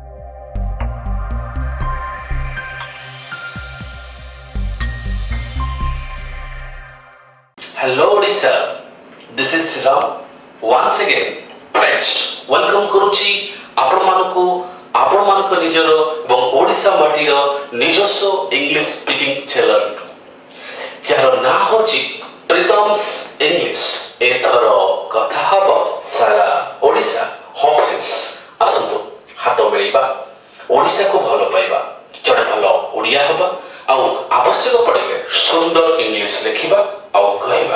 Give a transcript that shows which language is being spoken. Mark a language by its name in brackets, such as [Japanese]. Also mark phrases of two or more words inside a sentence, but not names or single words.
[English] Hello Odisha, this is Ram. Once again, friends, welcome Kuruchi. [Odia] ଆପଣମାନଙ୍କ ନିଜର ଏବଂ ଓଡ଼ିଶା ମାଟିର ନିଜସ୍ୱ [English] English speaking channel [Odia] ଯାହାର ନାଁ ହେଉଛି ପ୍ରିତମ୍ସ ଇଂଲିଶ। ଏଥର କଥା ହେବ ସାରା ଓଡ଼ିଶା। ହଁ ଫ୍ରେଣ୍ଡସ୍, ଆସନ୍ତୁ ହାତ ମିଳେଇବା, ଓଡ଼ିଶାକୁ ଭଲ ପାଇବା, ଜଣେ ଭଲ ଓଡ଼ିଆ ହେବା, ଆଉ ଆବଶ୍ୟକ ପଡ଼ିଲେ ସୁନ୍ଦର ଇଂଲିଶ ଲେଖିବା ଆଉ କହିବା।